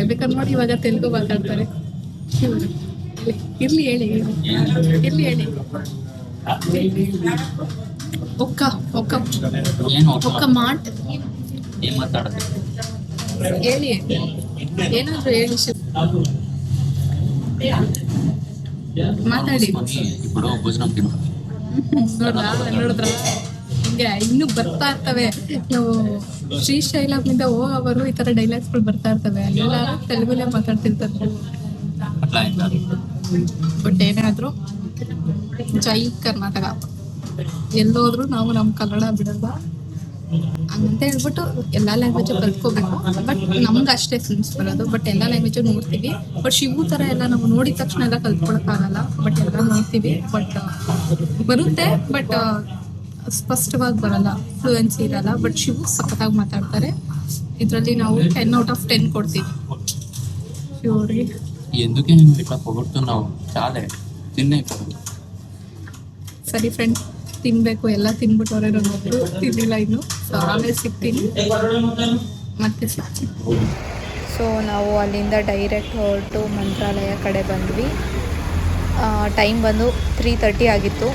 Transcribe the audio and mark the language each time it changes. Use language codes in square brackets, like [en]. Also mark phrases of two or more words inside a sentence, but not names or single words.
[kn] ಬೇಕಾದ್ರೆ ನೋಡಿ ಇವಾಗ ತೆಲುಗು ಮಾತಾಡ್ತಾರೆ. ಶಿವು ಇರ್ಲಿ ಹೇಳಿ [te] ఒక్క ఒక్క [kn] ಏನು [te] ఒక్క మాట్ [kn] ಏನ್ ಮಾತಾಡೋದು? ಹೇಳಿ, ಏನಾದ್ರು ಹೇಳಿ ಶಿವು, ಮಾತಾಡಿ. [te] ఇప్పుడు భోజనం తిను. [kn] ನೋಡಿದ್ರ ಹಿಂಗೆ ಇನ್ನು ಬರ್ತಾ ಇರ್ತವೆ. ನಾವು ಶ್ರೀಶೈಲಮಿಂದ ಹೋಗೋವರು ಈ ತರ ಡೈಲಾಗ್ಸ್ಗಳು ಬರ್ತಾ ಇರ್ತವೆ. ಎಲ್ಲರೂ ತೆಲುಗುಲೇ ಮಾತಾಡ್ತಿರ್ತಾರೆ. [te] అట్లా అయింది. [kn] ಬಟ್ ಏನಾದ್ರು ಜೈ ಕರ್ನಾಟಕ, ಎಲ್ಲೋದ್ರು ನಾವು ನಮ್ಮ ಕನ್ನಡ ಬಿಡಲ್ಲ ಹಂಗಂತ ಹೇಳ್ಬಿಟ್ಟು ಎಲ್ಲ ಲ್ಯಾಂಗ್ವೇಜ್ ಕಲ್ತ್ಕೋಬೇಕು. ಬಟ್ ನಮ್ಗೆ ಅಷ್ಟೇ ಸೆನ್ಸ್ ಬರೋದು. ಬಟ್ ಎಲ್ಲ ಲ್ಯಾಂಗ್ವೇಜು ನೋಡ್ತೀವಿ. ಬಟ್ ಶಿವು ಥರ ಎಲ್ಲ ನಾವು ನೋಡಿದ ತಕ್ಷಣ ಎಲ್ಲ ಕಲ್ತ್ಕೊಳಕ್ಕಾಗಲ್ಲ. ಬಟ್ ಎಲ್ಲ ನೋಡ್ತೀವಿ. ಬಟ್ ಬರುತ್ತೆ, ಬಟ್ ಸ್ಪಷ್ಟವಾಗಿ ಬರಲ್ಲ, ಫ್ಲೂಯೆನ್ಸಿ ಇರಲ್ಲ. ಬಟ್ ಶಿವು ಸಖತ್ತಾಗಿ ಮಾತಾಡ್ತಾರೆ. ಇದರಲ್ಲಿ ನಾವು 10 [en] out of [kn] 10 ಕೊಡ್ತೀವಿ ಶಿವ್ರಿಗೆ. [te] ఎందుకే నేను ఇట్లా పొగుడుతున్నావు? చాలే తిన్నే ఇప్పుడు. [kn] ಸರಿ ಫ್ರೆಂಡ್, ತಿನ್ಬೇಕು, ಎಲ್ಲ ತಿನ್ಬಿಟ್ಟವ್ರೆ. ನನ್ನೊಬ್ರು ತಿನ್ನಿಲ್ಲ ಇನ್ನು. ಸೊ ಆಮೇಲೆ ಸಿಗ್ತೀನಿ, ಮತ್ತೆ ಸಿಗ್ತೀನಿ. ಸೊ ನಾವು ಅಲ್ಲಿಂದ ಡೈರೆಕ್ಟ್ ಹೊರಟು ಮಂತ್ರಾಲಯ ಕಡೆ ಬಂದ್ವಿ. ಟೈಮ್ ಬಂದು 3:30 ಆಗಿತ್ತು.